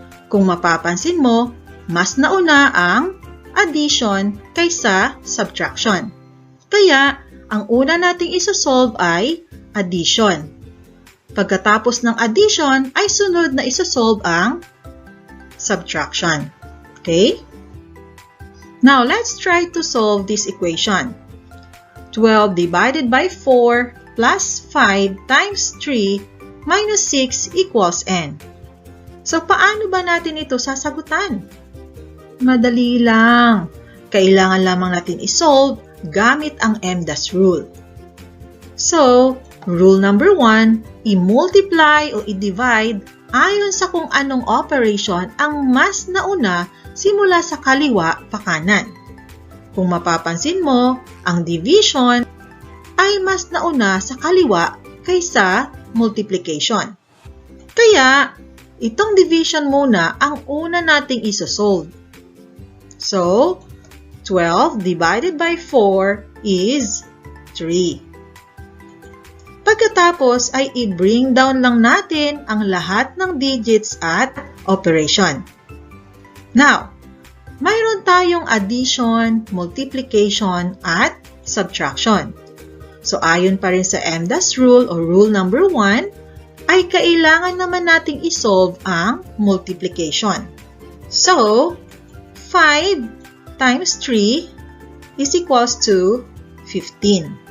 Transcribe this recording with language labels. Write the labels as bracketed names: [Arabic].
[Filipino] Kung mapapansin mo, mas nauna ang addition kaysa subtraction. Kaya, ang una nating isosolve ay addition. Pagkatapos ng addition, ay sunod na isosolve ang subtraction. [English] Okay? Now, let's try to solve this equation. 12 divided by 4 plus 5 times 3 minus 6 equals n. [Filipino] So, paano ba natin ito sasagutan? Madali lang. Kailangan lamang natin isolve gamit ang MDAS rule. So, rule number 1, i-multiply o i-divide ayon sa kung anong operation ang mas nauna simula sa kaliwa pa kanan. Kung mapapansin mo, ang division ay mas nauna sa kaliwa kaysa multiplication. Kaya, itong division muna ang una nating isosolve. [English] So, 12 divided by 4 is 3. [Filipino] Pagkatapos ay i-bring down lang natin ang lahat ng digits at operation. Now, mayroon tayong addition, multiplication, at subtraction. So, ayon pa rin sa MDAS rule o rule number 1, ay kailangan naman nating isolve ang multiplication. [English] So, 5 times 3 is equals to 15.